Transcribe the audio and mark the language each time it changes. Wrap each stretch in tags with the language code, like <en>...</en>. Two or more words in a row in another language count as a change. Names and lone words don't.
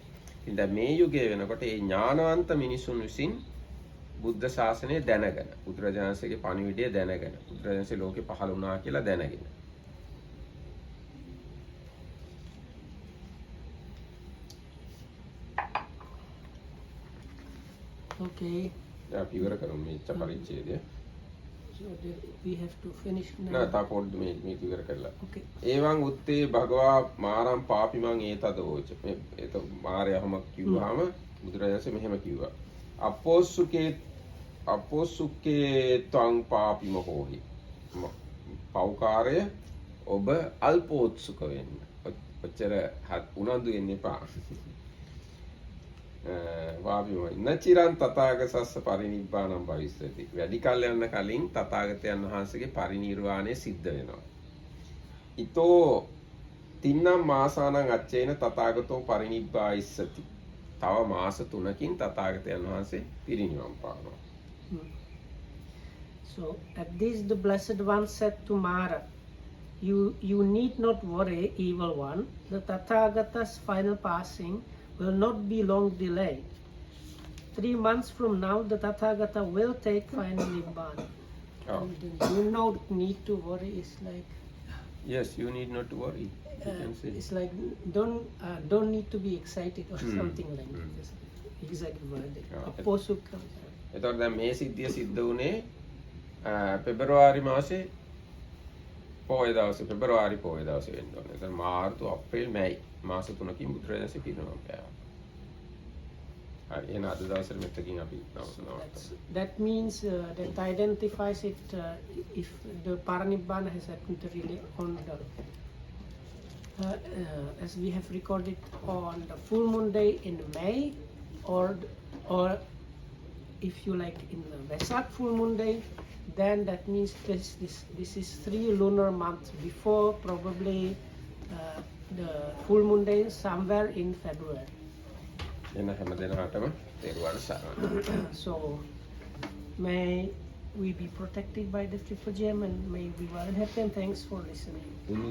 <si>ඉතින් දැන් මේ යුගයේ වෙනකොට මේ ඥානවන්ත මිනිසුන් විසින් බුද්ධ ශාසනය දැනගෙන බුදුරජාණන්සේගේ පණිවිඩය දැනගෙන බුදුරජාණන්සේ ලෝකේ පහළ වුණා කියලා දැනගෙන Okay, දැන් අපි ඉවර කරමු මේ පරිච්ඡේදය.</si> <en>So we have to finish now.</en> <si>නෑ තා පොඩ්ඩ මේක ඉවර කරලා. Okay.</si> <pi>ඒවං උත්තේ භගවා මාරම් පාපිමං ඒතදෝච.</pi> <si>ඒක මාරයම කිව්වහම බුදුරජාණන්සේ මෙහෙම කිව්වා.</si> <pi>අපෝසුකේ ත්වං පාපිම හෝහි.</pi> <si>පෞකාරය ඔබ අල්පෝත්සුක වෙන්න. ඔච්චර උනන්දු වෙන්න එපා.</si> <pi>වාපිමයි නචිරන් තථාගතස්ස පරිනිබ්බාණං භවිස්සති.</pi> <si>වැඩි කල් යන කලින් තථාගතයන් වහන්සේගේ පරිනිර්වාණය සිද්ධ වෙනවා.</si> <pi>ඊතෝ තින්නම් මාසානං අච්චේන තථාගතෝ පරිනිබ්බායිස්සති.</pi> <si>තව මාස 3කින් තථාගතයන් වහන්සේ පිරිනිවන් පානවා.</si> <en>So at this the blessed one said to Mara, you need not worry, evil one. The Tathagata's final passing will not be long delayed. 3 months from now, the Tathagata will take final nibbana. Oh. And you don't need to worry. It's like Yes, you need not to worry. You can say. it's like don't need to be excited or something like this. Exact word. Oh. Aposukam.</en> <si>එතකොට දැන් මේ සිද්ධිය සිද්ධ වුණේ පෙබරවාරි මාසේ පොය දවසේ පෙබරවාරි පොය දවසේ වෙන්න ඕනේ. එතන මාර්තු අප්‍රේල් මැයි මාස 3කින් බුදුරජාණන්සේ පිරිනමන පෑවා. හරි එහෙනම් අද දවසේ මෙතකින් අපි නවත්තමු.</si> <en>That means that identifies it if the parinibbana has happened really on the as we have recorded on the full moon day in May, or if you like in the Vesak full moon day, then that means this is 3 lunar months before probably the full moon day somewhere in February.</en> <si>එන හැම දිනකටම තෙරුවන් සරණයි.</si> <en>So may we be protected by the triple gem and may we well and happy, and thanks for listening.</en>